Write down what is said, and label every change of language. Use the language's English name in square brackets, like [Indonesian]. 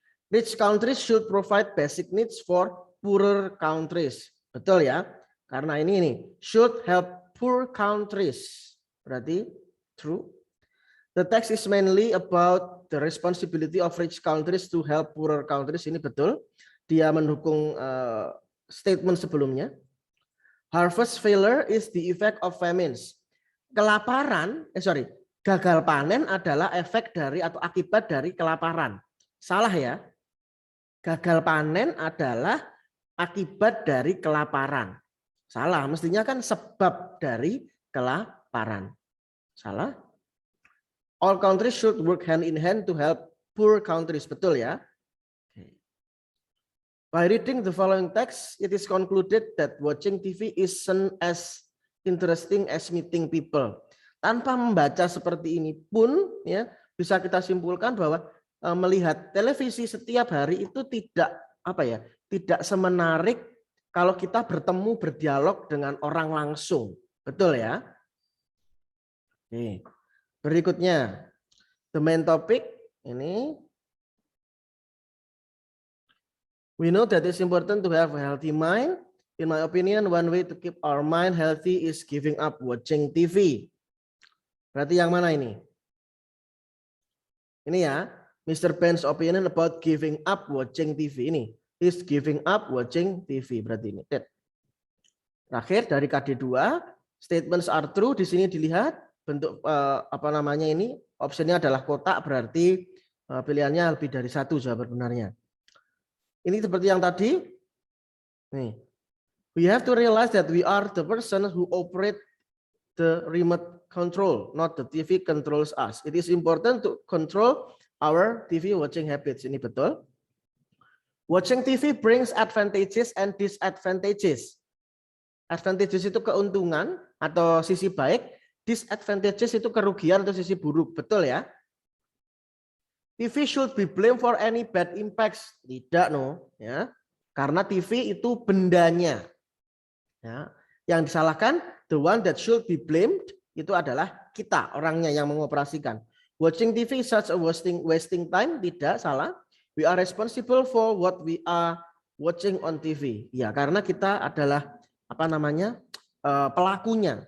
[English] Rich countries should provide basic needs for poorer countries. [Indonesian] Betul ya? Karena ini [English] should help poor countries. Berarti true. The text is mainly about the responsibility of rich countries to help poorer countries. [Indonesian] Ini betul. Dia mendukung statement sebelumnya. [English] Harvest failure is the effect of famines. [Indonesian] Kelaparan, gagal panen adalah efek dari atau akibat dari kelaparan. Salah ya. Gagal panen adalah akibat dari kelaparan. Salah, mestinya kan sebab dari kelaparan. Salah. [English] All countries should work hand in hand to help poor countries. [Indonesian] Betul ya. [English] By reading the following text, it is concluded that watching TV isn't as interesting as meeting people. [Indonesian] Tanpa membaca seperti ini pun, ya, bisa kita simpulkan bahwa melihat televisi setiap hari itu tidak tidak semenarik kalau kita bertemu berdialog dengan orang langsung. Betul ya? Oke. Berikutnya, [English] the main topic [Indonesian] ini. [English] We know that it's important to have a healthy mind. In my opinion, one way to keep our mind healthy is giving up watching TV. [Indonesian] Berarti yang mana ini? Ini ya, [English] Mr. Ben's opinion about giving up watching TV ini. Is giving up watching TV. [Indonesian] Berarti ini. Terakhir dari KD2, [English] statements are true. [Indonesian] Di sini dilihat bentuk ini, optionnya adalah kotak, berarti pilihannya lebih dari satu jawaban benarnya. Ini seperti yang tadi. Nih. [English] We have to realize that we are the person who operate the remote control, not the TV controls us. It is important to control our TV watching habits. [Indonesian] Ini betul. [English] Watching TV brings advantages and disadvantages. [Indonesian] Advantages itu keuntungan atau sisi baik, disadvantages itu kerugian atau sisi buruk. Betul ya? [English] TV should be blamed for any bad impacts. [Indonesian] Tidak, no, ya. Karena TV itu bendanya. Ya. Yang disalahkan, [English] the one that should be blamed [Indonesian] itu adalah kita, orangnya yang mengoperasikan. [English] Watching TV is such a wasting time. [Indonesian] Tidak, salah. [English] We are responsible for what we are watching on TV. [Indonesian] Ya, karena kita adalah pelakunya.